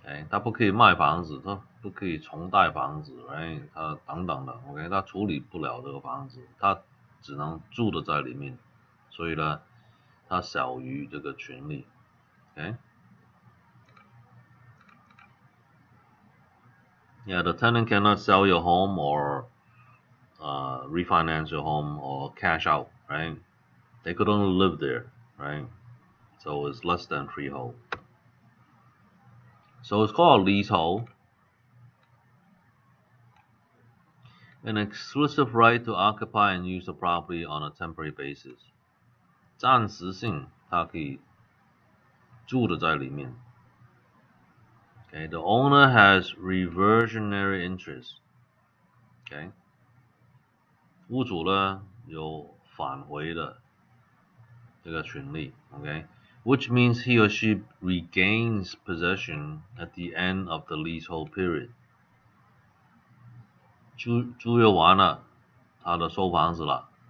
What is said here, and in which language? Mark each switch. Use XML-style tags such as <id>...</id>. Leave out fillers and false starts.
<zh>他不可以卖房子，他不可以重贷房子，他等等的，OK， 他处理不了这个房子，他只能住的在里面，所以呢，它小于这个权利 ，OK。</zh> <en>Yeah, the tenant cannot sell your home or refinance your home or cash out, right? They could only live there, right? So it's less than freehold. So it's called leasehold. An exclusive right to occupy and use the property on a temporary basis.</en> <zh>暂时性，它可以住的在里面。</zh> <en>Okay, the owner has reversionary interest.</en> <zh>Okay, 屋主呢有返回的这个权利。</zh> <en>Okay, which means he or she regains possession at the end of the leasehold period.</en> <zh>租约完了，他的收房子了。</zh>